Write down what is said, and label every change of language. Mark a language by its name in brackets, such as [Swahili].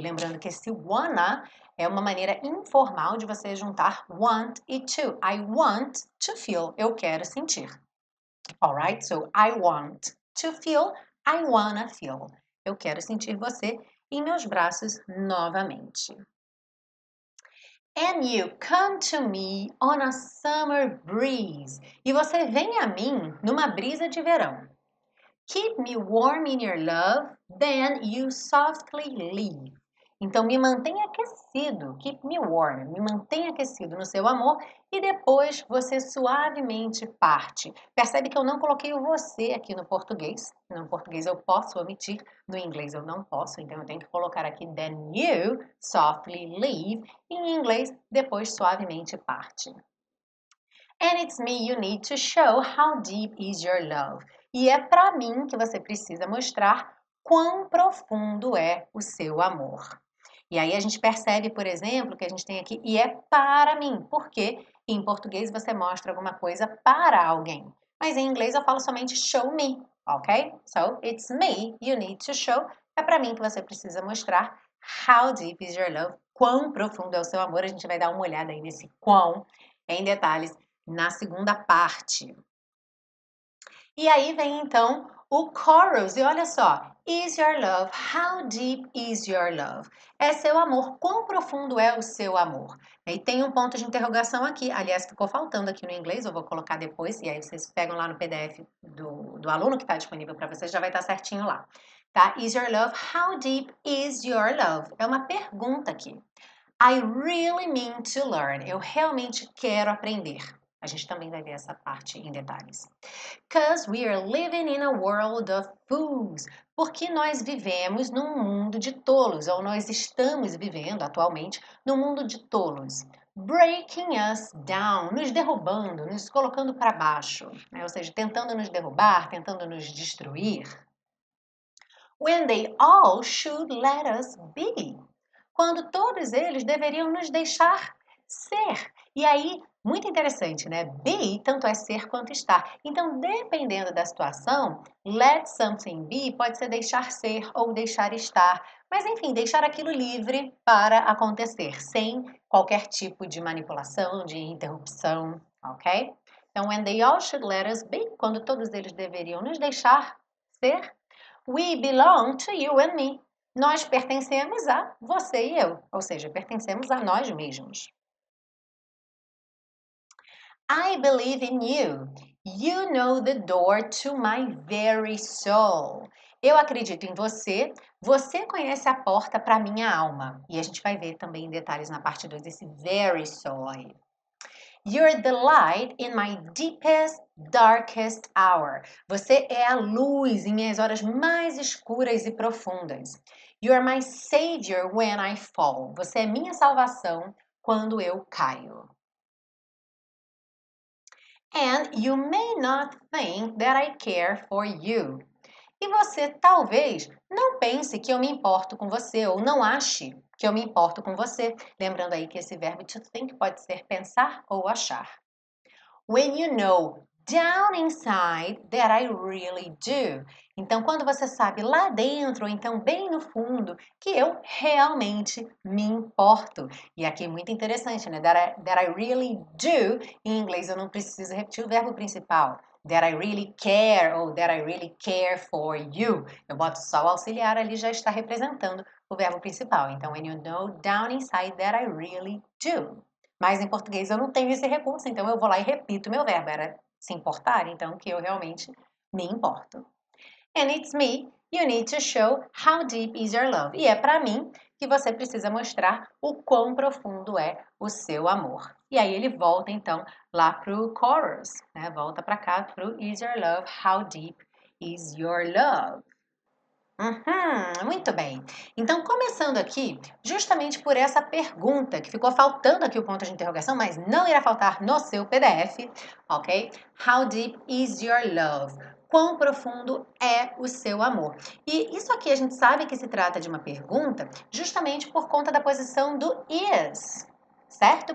[Portuguese] Lembrando que esse wanna é uma maneira informal de você juntar want e to. [English] I want to feel. [Portuguese] Eu quero sentir. [English] Alright? So, I want to feel. I wanna feel. [Portuguese] Eu quero sentir você em meus braços novamente. [English] And you come to me on a summer breeze. [Portuguese] E você vem a mim numa brisa de verão. [English] Keep me warm in your love, then you softly leave. [Portuguese] Então, me mantenha aquecido, [English] keep me warm, [Portuguese] me mantenha aquecido no seu amor e depois você suavemente parte. Percebe que eu não coloquei o você aqui no português. No português eu posso omitir, no inglês eu não posso, então eu tenho que colocar aqui [English] then you softly leave. [Portuguese] E em inglês, depois suavemente parte. [English] And it's me you need to show how deep is your love. [Portuguese] E é para mim que você precisa mostrar quão profundo é o seu amor. E aí a gente percebe, por exemplo, que a gente tem aqui e é para mim, porque em português você mostra alguma coisa para alguém. Mas em inglês eu falo somente [English] show me, [Portuguese] ok? [English] So, it's me you need to show. [Portuguese] É para mim que você precisa mostrar [English] how deep is your love. [Portuguese] Quão profundo é o seu amor. A gente vai dar uma olhada aí nesse quão em detalhes na segunda parte. E aí vem então o chorus, e olha só, [English] is your love, how deep is your love? [Portuguese] É seu amor, quão profundo é o seu amor? E tem um ponto de interrogação aqui, aliás, ficou faltando aqui no inglês, eu vou colocar depois, e aí vocês pegam lá no PDF do aluno que está disponível para vocês, já vai estar certinho lá. Tá? [English] Is your love, how deep is your love? [Portuguese] É uma pergunta aqui. [English] I really mean to learn. [Portuguese] Eu realmente quero aprender. A gente também vai ver essa parte em detalhes. [English] Because we are living in a world of fools. [Portuguese] Porque nós vivemos num mundo de tolos, ou nós estamos vivendo atualmente num mundo de tolos. [English] Breaking us down, [Portuguese] nos derrubando, nos colocando para baixo, né? Ou seja, tentando nos derrubar, tentando nos destruir. [English] When they all should let us be. [Portuguese] Quando todos eles deveriam nos deixar ser. E aí, muito interessante, né? Be tanto é ser quanto estar. Então, dependendo da situação, [English] let something be [Portuguese] pode ser deixar ser ou deixar estar. Mas, enfim, deixar aquilo livre para acontecer, sem qualquer tipo de manipulação, de interrupção, ok? [English] Então, when they all should let us be, [Portuguese] quando todos eles deveriam nos deixar ser, [English] we belong to you and me. [Portuguese] Nós pertencemos a você e eu, ou seja, pertencemos a nós mesmos. [English] I believe in you. You know the door to my very soul. [Portuguese] Eu acredito em você. Você conhece a porta para minha alma. E a gente vai ver também em detalhes na parte 2 esse very so aí. [English] You're the light in my deepest, darkest hour. [Portuguese] Você é a luz em minhas horas mais escuras e profundas. [English] You are my savior when I fall. [Portuguese] Você é minha salvação quando eu caio. [English] And you may not think that I care for you. [Portuguese] E você talvez não pense que eu me importo com você, ou não ache que eu me importo com você. Lembrando aí que esse verbo to think pode ser pensar ou achar. [English] When you know down inside that I really do. [Portuguese] Então, quando você sabe lá dentro, ou então bem no fundo, que eu realmente me importo. E aqui é muito interessante, né? [English] That I really do. [Portuguese] Em inglês eu não preciso repetir o verbo principal. [English] That I really care ou that I really care for you. [Portuguese] Eu boto só o auxiliar ali, já está representando o verbo principal. [English] Então, when you know down inside that I really do. [Portuguese] Mas em português eu não tenho esse recurso, então eu vou lá e repito meu verbo. Era se importar, então que eu realmente me importo. [English] And it's me, you need to show how deep is your love. [Portuguese] E é para mim que você precisa mostrar o quão profundo é o seu amor. E aí ele volta então lá pro chorus, né? Volta para cá pro [English] is your love, how deep is your love. [Portuguese] Muito bem. Então, começando aqui, justamente por essa pergunta, que ficou faltando aqui o ponto de interrogação, mas não irá faltar no seu PDF, ok? [English] How deep is your love? [Portuguese] Quão profundo é o seu amor? E isso aqui a gente sabe que se trata de uma pergunta justamente por conta da posição do is, certo?